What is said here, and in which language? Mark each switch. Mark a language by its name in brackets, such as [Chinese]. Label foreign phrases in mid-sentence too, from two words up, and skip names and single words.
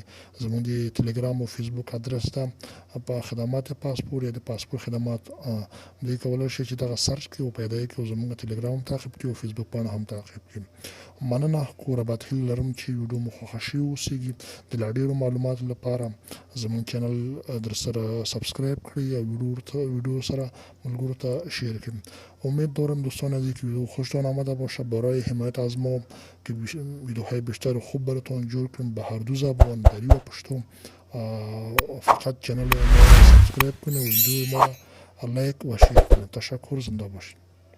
[Pashto] زمونږ د ټلګرام او فیسبوک ادرس ده په خدمات پاسپورت یا د پاسپورت خدمات دوی کولای شئ چې دغه سرچ کړئ او پیدا یې کړئ او زموږ ټلګرام تعقیب کړئ او فیسبوک پاڼه هم تعقیب کړئ. مننه. کور آباد هیله لرم چې ویډیو مو خوښه شوې اوسیږي. د لا ډېرو معلوماتو لپاره زموږ چینل درسره سبسکرایب کړئ او ویدیو سره ملګرو ته شیر کړئ. [Persian] امید دارم دوستان عزیز که ویدیو خوشتان آمده باشه. برای حمایت از ما که ویدیوهای بیشتر خوب براتون جور کنیم به هر دو زبان، دری و پشتو، فقط چینل ما سابسکرایب کنید و ویدیو ما لایک و شیر کنید. تشکر. زنده باشید.